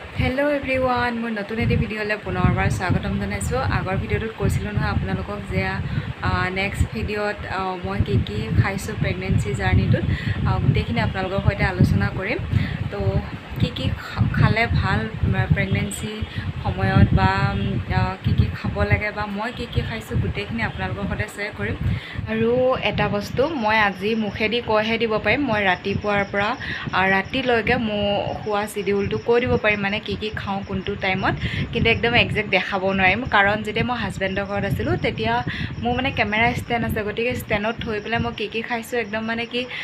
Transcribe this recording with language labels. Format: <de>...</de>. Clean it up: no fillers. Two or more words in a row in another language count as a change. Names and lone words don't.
<en>Hello everyone</en> <as>মোৰ নতুন এটি ভিডিঅ'লৈ পুনৰবাৰ স্বাগতম জনাইছো আগৰ ভিডিঅ'ত কৈছিলো নহয় আপোনালোকক যে নেক্সট ভিডিওত মই কি খাইছো</as> <en>pregnancy journeyটোত</en> <as>গোটেইখিনি আপোনালোকৰ সৈতে আলোচনা কৰিম তো কি খালে ভাল প্ৰেগনেন্সি সময়ত বা কি খাব লাগে বা মই কি খাইছো গোটেইখিনি আপোনালোকৰ সৈতে শ্বেয়াৰ কৰিম আৰু এটা বস্তু মই আজি মুখেদি কৈহে দিব পাৰিম মই ৰাতিপুৱাৰ পৰা ৰাতিলৈকে মই খোৱা শিডিউলটো কৈ দিব পাৰিম মানে কি খাওঁ কোনটো টাইমত কিন্তু একদম এক্সাক্ট দেখাব নোৱাৰিম কাৰণ যেতিয়া মই হাজবেণ্ডৰ ঘৰত আছিলোঁ তেতিয়া মোৰ মানে</as> <en>camera stand</en> <as>আছে গতিকে ষ্টেণ্ডত থৈ পেলাই মই কি খাইছোঁ একদম মানে কি</as>